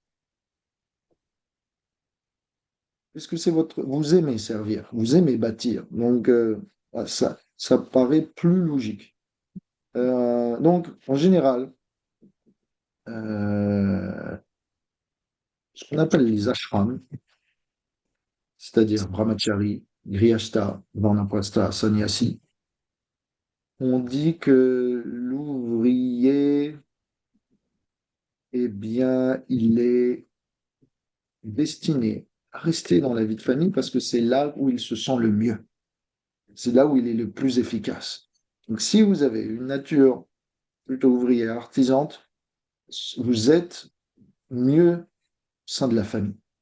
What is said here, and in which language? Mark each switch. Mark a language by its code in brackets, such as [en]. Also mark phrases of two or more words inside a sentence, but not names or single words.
[fr] Puisque c'est votre, vous aimez servir, vous aimez bâtir. Donc, ça paraît plus logique. Donc, en général, euh, ce qu'on appelle les ashrams, c'est-à-dire [sa] ब्रह्मचारी, गृहस्थ, वानप्रस्थ, संन्यासी, [fr] on dit que l'ouvrier, eh bien, il est destiné à rester dans la vie de famille parce que c'est là où il se sent le mieux. C'est là où il est le plus efficace. Donc, si vous avez une nature plutôt ouvrière, artisante, vous êtes mieux au sein de la famille.